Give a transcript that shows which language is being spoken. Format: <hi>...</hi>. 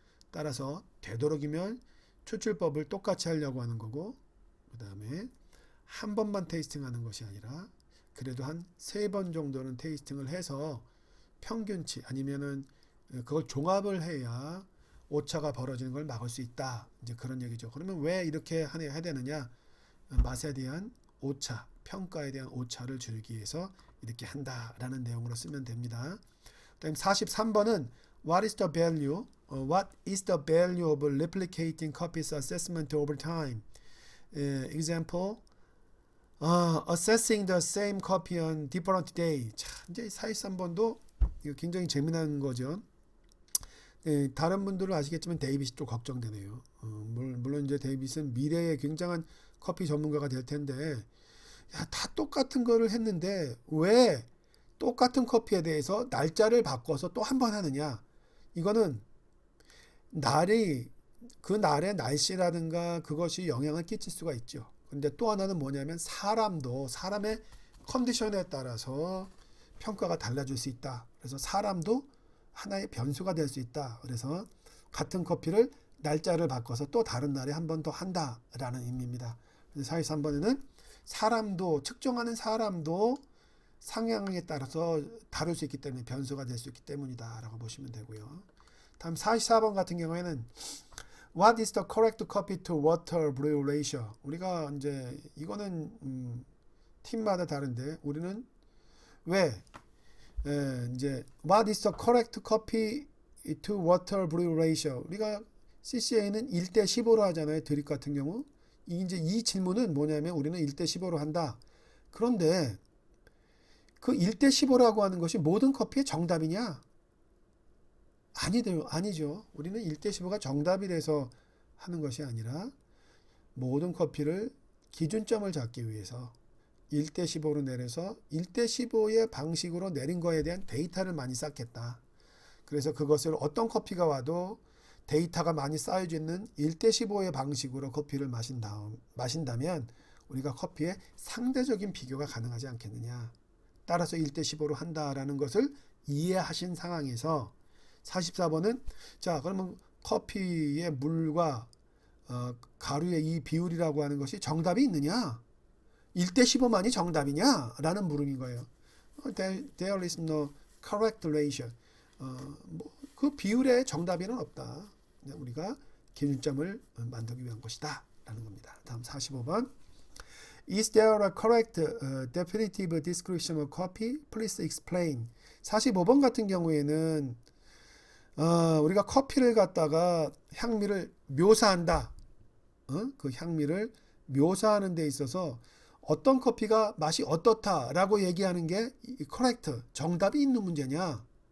<ko>따라서 되도록이면 추출법을 똑같이 하려고 하는 거고 그 다음에 한 번만 테이스팅하는 것이 아니라 그래도 한 3번 정도는 테이스팅을 해서 평균치 아니면은 그걸 종합을 해야 오차가 벌어지는 걸 막을 수 있다. 이제 그런 얘기죠. 그러면 왜 이렇게 해야 되느냐? 맛에 대한 오차, 평가에 대한 오차를 줄이기 위해서 이렇게 한다라는 내용으로 쓰면 됩니다. 그다음 43번은</ko> <en>What is the value? What is the value of replicating copies assessment over time? Example, assessing the same copy on different day.</en> <ko>자, 이제 43번도 이거 굉장히 재미난 거죠. 네, 다른 분들은 아시겠지만 데이빗이 좀 걱정되네요. 물론 이제 데이빗은 미래에 굉장한 커피 전문가가 될 텐데, 야, 다 똑같은 거를 했는데 왜 똑같은 커피에 대해서 날짜를 바꿔서 또 한 번 하느냐? 이거는 날이 그 날의 날씨라든가 그것이 영향을 끼칠 수가 있죠. 근데 또 하나는 뭐냐면 사람의 컨디션에 따라서 평가가 달라질 수 있다. 그래서 사람도 하나의 변수가 될 수 있다. 그래서 같은 커피를 날짜를 바꿔서 또 다른 날에 한 번 더 한다라는 의미입니다. 43번에는 사람도 측정하는 사람도 상향에 따라서 다를 수 있기 때문에 변수가 될 수 있기 때문이다 라고 보시면 되고요. 다음 44번 같은 경우에는</ko> <en>What is the correct coffee to water brew ratio?</en> <ko>우리가 이제 이거는 팀마다 다른데 우리는 왜 이제</ko> <en>What is the correct coffee to water brew ratio?</en> <ko>우리가 CCA는 1대 15로 하잖아요. 드립 같은 경우. 이제 이 질문은 뭐냐면 우리는 1대 15로 한다. 그런데 그 1대 15라고 하는 것이 모든 커피의 정답이냐? 아니죠. 우리는 1대 15가 정답이 돼서 하는 것이 아니라 모든 커피를 기준점을 잡기 위해서 1대 15로 내려서 1대 15의 방식으로 내린 거에 대한 데이터를 많이 쌓겠다. 그래서 그것을 어떤 커피가 와도 데이터가 많이 쌓여져 있는 1대 15의 방식으로 커피를 마신다면 우리가 커피의 상대적인 비교가 가능하지 않겠느냐. 따라서 1대 15로 한다라는 것을 이해하신 상황에서 44번은 자 그러면 커피의 물과 가루의 이 비율이라고 하는 것이 정답이 있느냐? 1대 15만이 정답이냐? 라는 물음인 거예요.</ko> <en>There is no correct ratio.</en> <ko>그 비율의 정답에는 없다. 우리가 기준점을 만들기 위한 것이다. 라는 겁니다. 다음 45번.</ko> <en>Is there a correct definitive description of coffee? Please explain.</en> <ko>45번 같은 경우에는 우리가 커피를 갖다가 향미를 묘사한다. 그 향미를 묘사하는 데 있어서 어떤 커피가 맛이 어떻다라고 얘기하는 게 correct, 정답이 있는 문제냐.</ko>